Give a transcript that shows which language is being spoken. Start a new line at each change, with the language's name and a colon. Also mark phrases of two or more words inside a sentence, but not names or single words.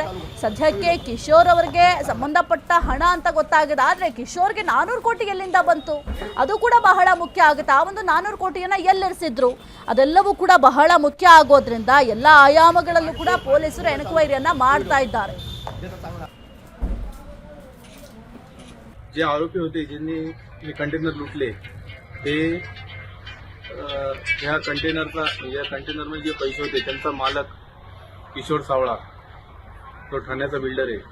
Kannada: ಸದ್ಯಕ್ಕೆ ಕಿಶೋರ್ ಅವರಿಗೆ ಸಂಬಂಧಪಟ್ಟ ಹಣ ಅಂತ ಗೊತ್ತಾಗಿದೆ. ಆದರೆ ಕಿಶೋರ್ಗೆ 400 ಕೋಟಿ ಎಲ್ಲಿಂದ ಬಂತು ಅದು ಕೂಡ ಬಹಳ ಮುಖ್ಯ ಆಗುತ್ತೆ. ಆ ಒಂದು 400 ಕೋಟಿಯನ್ನ ಎಲ್ಲಿರಿಸಿದ್ರು ಅದೆಲ್ಲವೂ ಕೂಡ ಬಹಳ ಮುಖ್ಯ ಆಗೋದ್ರಿಂದ ಎಲ್ಲ ಆಯಾಮಗಳಲ್ಲೂ ಕೂಡ ಪೊಲೀಸರು ಎನ್ಕ್ವೈರಿಯನ್ನ ಮಾಡ್ತಾ ಇದ್ದಾರೆ.
Marathi: जे आरोपी होते ज्यांनी हे कंटेनर लुटले ते ह्या कंटेनरमध्ये जे पैसे होते त्यांचा मालक किशोर सावळा तो ठाण्याचा बिल्डर आहे.